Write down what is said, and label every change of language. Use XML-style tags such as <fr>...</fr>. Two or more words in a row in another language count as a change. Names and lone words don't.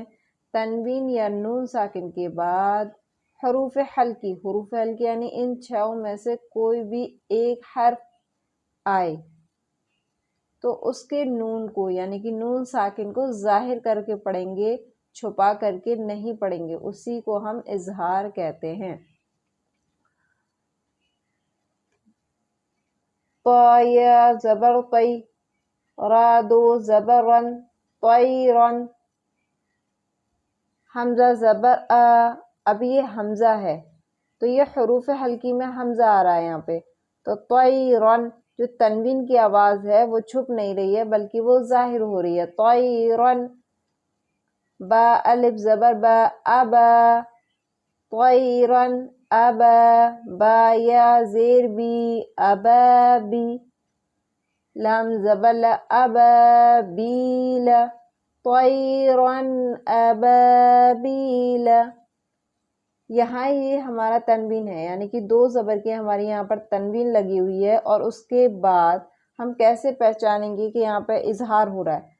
<ur>تنوین یا نون ساکن کے بعد حروف حلقی یعنی ان 6 میں سے کوئی بھی ایک حرف آئے تو اس کے نون کو یعنی کہ نون ساکن کو ظاہر کر کے پڑھیں گے، چھپا کر کے نہیں پڑھیں گے، اسی کو ہم اظہار کہتے ہیں۔ طا یا زبر طی، را دو زبر رن، طیرن۔ حمزہ زبر آ، اب یہ حمزہ ہے تو یہ حروف حلقی میں حمزہ آ رہا ہے یہاں پہ، تو طیرن جو تنوین کی آواز ہے وہ چھپ نہیں رہی ہے بلکہ وہ ظاہر ہو رہی ہے، طیرن۔ با الف زبر با، ابا،</ur> <ar>طیرن ابا۔</ar> <ur>با یا زیر بی، ابابی۔ لام زبر لا، ابابیل،</ur> <ar>طیرن ابابیل۔</ar> <ur>یہاں یہ ہمارا تنوین ہے، یعنی کہ 2 زبر کی ہماری یہاں پر تنوین لگی ہوئی ہے، اور اس کے بعد ہم کیسے پہچانیں گے کہ یہاں پہ اظہار ہو رہا ہے؟</ur>